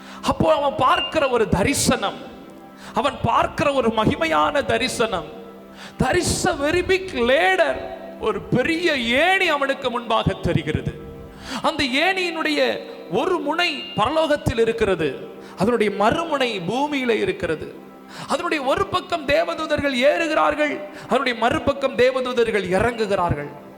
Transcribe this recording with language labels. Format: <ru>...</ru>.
<ta>அப்போ அவன் பார்க்கிற ஒரு தரிசனம், அவன் பார்க்கிற ஒரு மகிமையான தரிசனம்.</ta> <en>There is a very big ladder.</en> <ta>ஒரு பெரிய ஏணி அவனுக்கு முன்பாக தெரிகிறது. அந்த ஏணியினுடைய ஒரு முனை பரலோகத்தில் இருக்கிறது, அதனுடைய மறுமுனை பூமியில இருக்கிறது. அதனுடைய ஒரு பக்கம் தேவதூதர்கள் ஏறுகிறார்கள், அதனுடைய மறுபக்கம் தேவதூதர்கள் இறங்குகிறார்கள்.</ta>